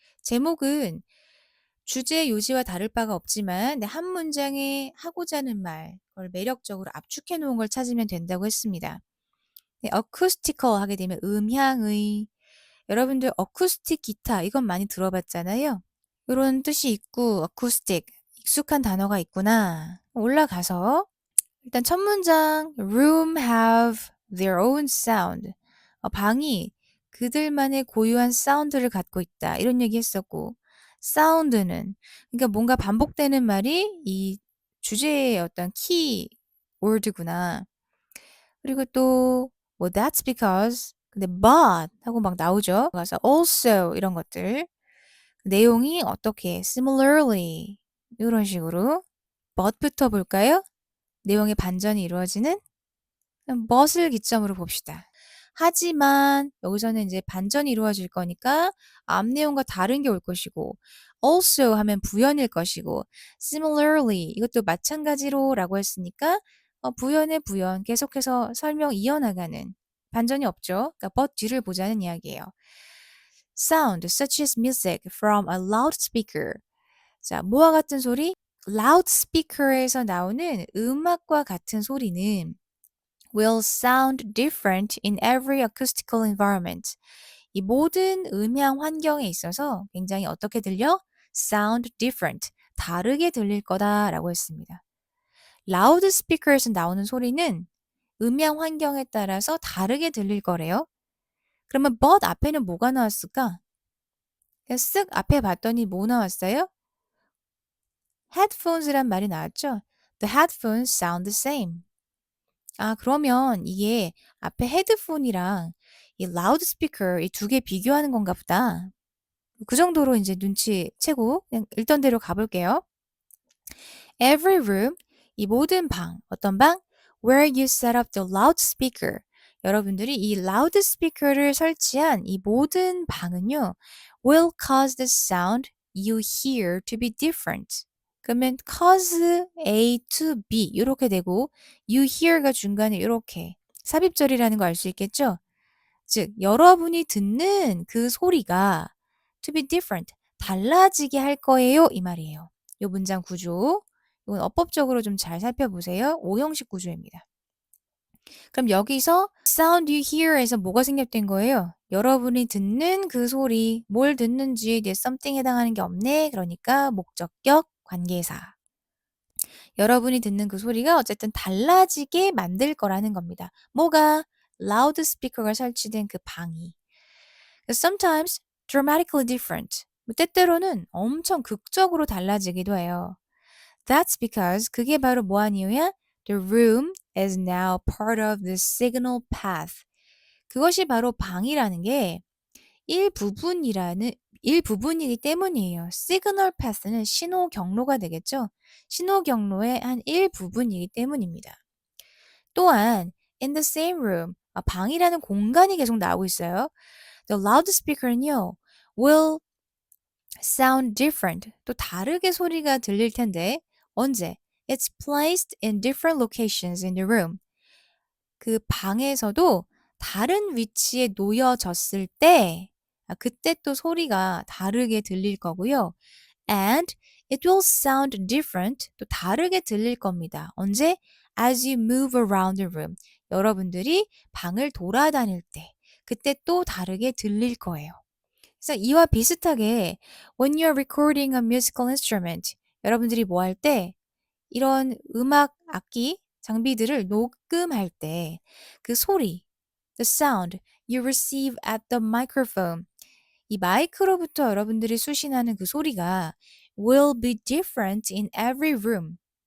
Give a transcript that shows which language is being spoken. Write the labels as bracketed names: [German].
[Korean] 제목은 주제 요지와 다를 바가 없지만 한 문장에 하고자 하는 말, 그걸 매력적으로 압축해 놓은 걸 찾으면 된다고 했습니다. 네, 어쿠스티컬 하게 되면 음향의 여러분들 어쿠스틱 기타 이건 많이 들어봤잖아요. 이런 뜻이 있고 어쿠스틱 익숙한 단어가 있구나. 올라가서 일단 첫 문장 [English] room have their own sound. [Korean] 방이 그들만의 고유한 사운드를 갖고 있다. 이런 얘기 했었고 사운드는 그러니까 뭔가 반복되는 말이 이 주제의 어떤 키 월드구나. 그리고 또 뭐 [English] that's because [Korean] 근데 but 하고 막 나오죠. 그래서 also 이런 것들 내용이 어떻게 similarly 이런 식으로 but부터 볼까요? 내용의 반전이 이루어지는 but을 기점으로 봅시다. 하지만 여기서는 이제 반전이 이루어질 거니까 앞 내용과 다른 게 올 것이고 also 하면 부연일 것이고 similarly 이것도 마찬가지로 라고 했으니까 부연의 부연 계속해서 설명 이어나가는 반전이 없죠. 그러니까 but 뒤를 보자는 이야기예요. [English] Sound such as music from a loudspeaker. [Korean] 자, 뭐와 같은 소리? loudspeaker에서 나오는 음악과 같은 소리는 [English] will sound different in every acoustical environment. [Korean] 이 모든 음향 환경에 있어서 굉장히 어떻게 들려? [English] sound different. [Korean] 다르게 들릴 거다라고 했습니다. 라우드스피커에서 나오는 소리는 음향 환경에 따라서 다르게 들릴 거래요. 그러면 but 앞에는 뭐가 나왔을까? 쓱 앞에 봤더니 뭐 나왔어요? headphones란 말이 나왔죠? [English] The headphones sound the same. [Korean] 그러면 이게 앞에 헤드폰이랑 이 라우드스피커 이 두 개 비교하는 건가 보다. 그 정도로 이제 눈치채고 그냥 읽던 대로 가볼게요. [English] Every room, [Korean] 이 모든 방, 어떤 방? [English] Where you set up the loudspeaker. [Korean] 여러분들이 이 라우드스피커를 설치한 이 모든 방은요, [English] will cause the sound you hear to be different. [Korean] 그러면 [English] cause A to B [Korean] 이렇게 되고 you hear가 중간에 이렇게 삽입절이라는 거 알 수 있겠죠? 즉 여러분이 듣는 그 소리가 [English] to be different [Korean] 달라지게 할 거예요 이 말이에요. 이 문장 구조 이건 어법적으로 좀 잘 살펴보세요. 오형식 구조입니다. 그럼 여기서 sound you hear에서 뭐가 생략된 거예요? 여러분이 듣는 그 소리, 뭘 듣는지에 대해 something 해당하는 게 없네. 그러니까 목적격 관계사. 여러분이 듣는 그 소리가 어쨌든 달라지게 만들 거라는 겁니다. 뭐가? 라우드 스피커가 설치된 그 방이. [English] Sometimes dramatically different. [Korean] 뭐 때때로는 엄청 극적으로 달라지기도 해요. [English] That's because [Korean] 그게 바로 뭐한 이유야? [English] The room is now part of the signal path. [Korean] 그것이 바로 방이라는 게 일부분이라는 일부분이기 때문이에요. 시그널 패스는 신호 경로가 되겠죠. 신호 경로의 한 일부분이기 때문입니다. 또한 [English] in the same room [Korean] 방이라는 공간이 계속 나오고 있어요. [English] The loudspeaker [Korean] 는요 [English] will sound different [Korean] 또 다르게 소리가 들릴 텐데 언제? [English] It's placed in different locations in the room. [Korean] 그 방에서도 다른 위치에 놓여졌을 때 그때 또 소리가 다르게 들릴 거고요. [English] And it will sound different [Korean] 또 다르게 들릴 겁니다. 언제? [English] As you move around the room. [Korean] 여러분들이 방을 돌아다닐 때 그때 또 다르게 들릴 거예요. 그래서 이와 비슷하게 [English] when you're recording a musical instrument [Korean] 여러분들이 뭐 할 때 이런 음악 악기 장비들을 녹음할 때 그 소리 [English] the sound you receive at the microphone [Korean] 이 마이크로부터 여러분들이 수신하는 그 소리가 [English] will be different in every room.